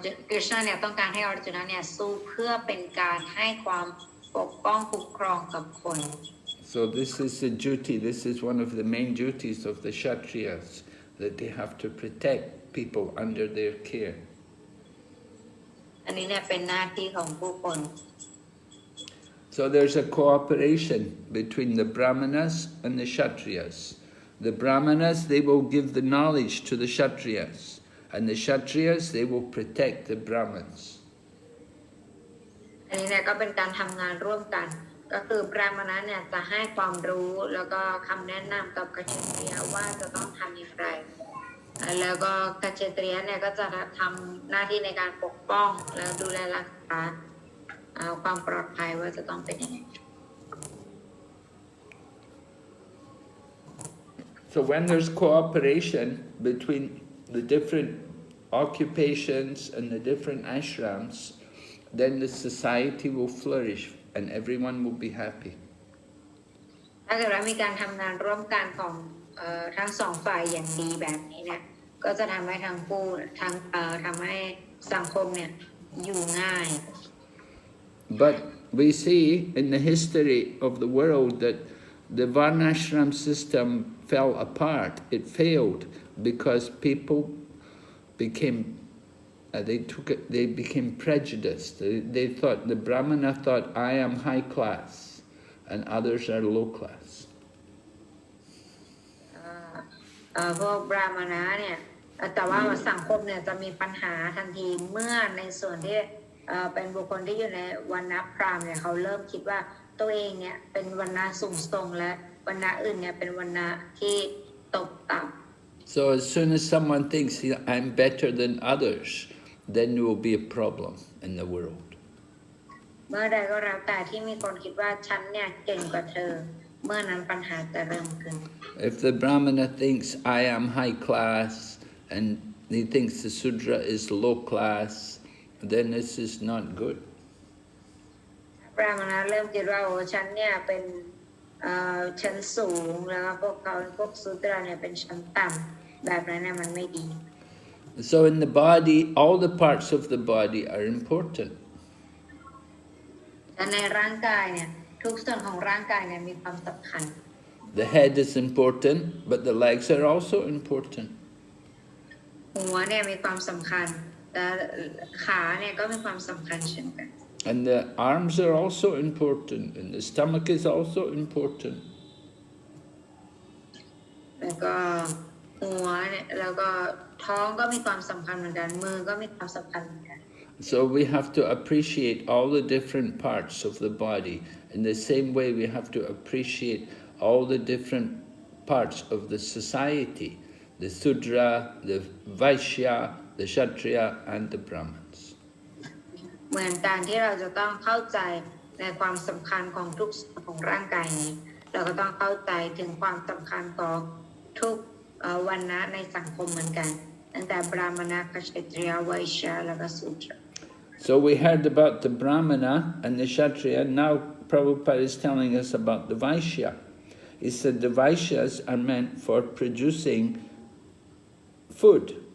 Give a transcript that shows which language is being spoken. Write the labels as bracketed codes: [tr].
[th] กฤษณะเนี่ยต้องการให้อร์จุนเนี่ยสู้เพื่อเป็นการให้ความปกป้องคุ้มครองกับคน [en] So this is the duty, this is one of the main duties of the Kshatriyas, that they have to protect people under their care. [th] อันนี้เนี่ยเป็นหน้าที่ของผู้คน [en] So there's a cooperation between the Brahmanas and the Kshatriyas. The Brahmanas, they will give the knowledge to the Kshatriyas, and the Kshatriyas, they will protect the Brahmins. [th] อันนี้เนี่ยก็เป็นการทำงานร่วมกันก็คือพระมณะเนี่ยจะให้ความรู้แล้วก็คำแนะนำกับกเชตรียว่าจะต้องทำอย่างไรแล้วก็กเชตรียเนี่ยก็จะทำหน้าที่ในการปกป้องแล้วดูแลรักษาความปลอดภัยว่าจะต้องเป็นยังไง [en] So when there's cooperation between the different occupations and the different ashrams, then the society will flourish and everyone will be happy. [th] ถ้าเกิดว่ามีการทำงานร่วมกันของทั้งสองฝ่ายอย่างดีแบบนี้เนี่ยก็จะทำให้ทั้งคู่ทำให้สังคมเนี่ยอยู่ง่าย [en] But we see in the history of the world that the Varnashram system fell apart. It failed because people became they became prejudiced. They thought, the Brahmana thought, I am high class and others are low class. [th] พวกบราหมณะเนี่ยแต่ว่าสังคมเนี่ยจะมีปัญหาทันทีเมื่อในส่วนที่เป็นบุคคลที่อยู่ในวรรณะพราหมณ์เนี่ยเขาเริ่มคิดว่าตัวเองเนี่ยเป็นวรรณะสูงส่งและวรรณะอื่นเนี่ยเป็นวรรณะที่ตกต่ำ [en] So as soon as someone thinks I'm better than others, then there will be a problem in the world. [th] เมื่อใดก็แล้วแต่ที่มีคนคิดว่าฉันเนี่ยเก่งกว่าเธอเมื่อนั้นปัญหาจะเริ่มขึ้น [en] If the Brahmana thinks I am high class and he thinks the Sudra is low class, then this is not good. [th] พระมณะเริ่มคิดว่าโอ้ฉันเนี่ยเป็นชั้นสูงแล้วพวกเขาพวกสุตราเนี่ยเป็นชั้นต่ำแบบนั้นเนี่ยมันไม่ดี [en] So in the body, all the parts of the body are important. [th] แต่ในร่างกายเนี่ยทุกส่วนของร่างกายเนี่ยมีความสำคัญ [en] The head is important, but the legs are also important. [th] หัวเนี่ยมีความสำคัญแต่ขาเนี่ยก็มีความสำคัญเช่นกัน [en] And the arms are also important, and the stomach is also important. [th] แล้วก็หัวเนี่ยแล้วก็ท้องก็มีความสำคัญเหมือนกันมือก็มีความสำคัญเหมือนกัน [en] So we have to appreciate all the different parts of the body. In the same way, we have to appreciate all the different parts of the society, the Sudra, the Vaishya, the Kshatriya, and the Brahmins. [th] เหมือนการที่เราจะต้องเข้าใจในความสำคัญของทุกส่วนของร่างกายนี้เราก็ต้องเข้าใจถึงความสำคัญของทุกวรรณะในสังคมเหมือนกันตั้งแต่บราหมณะกษัตริยไวเชียแล้วก็สูตร [en] So we heard about the Brahmana and the Kshatriya. Now Prabhupada is telling us about the Vaishya. He said the Vaishyas are meant for producing food.